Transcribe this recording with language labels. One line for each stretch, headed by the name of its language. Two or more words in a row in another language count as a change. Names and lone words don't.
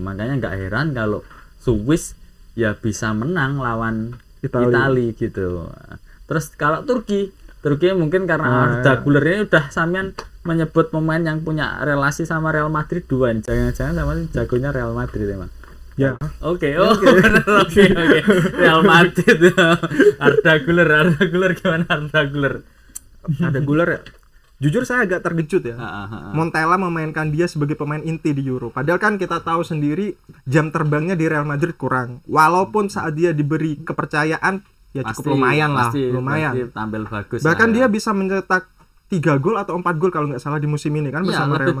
Indonesian: Makanya nggak heran kalau Swiss ya bisa menang lawan Italia gitu. Terus kalau Turki mungkin karena Arda Güler ini udah sampean menyebut pemain yang punya relasi sama Real Madrid dua. Jangan-jangan sama jagonya Real Madrid emang. Ya. Oke. Benar. Oke. Real Madrid. Arda Güler gimana Arda Güler? Arda Güler ya. Jujur saya agak terkejut ya. Montella memainkan dia sebagai pemain inti di Euro. Padahal kan kita tahu sendiri jam terbangnya di Real Madrid kurang. Walaupun saat dia diberi kepercayaan ya cukup lumayan lah, lumayan. Pasti tampil bagus. Bahkan dia bisa mencetak 3 gol atau 4 gol kalau nggak salah di musim ini kan bersama Real Madrid.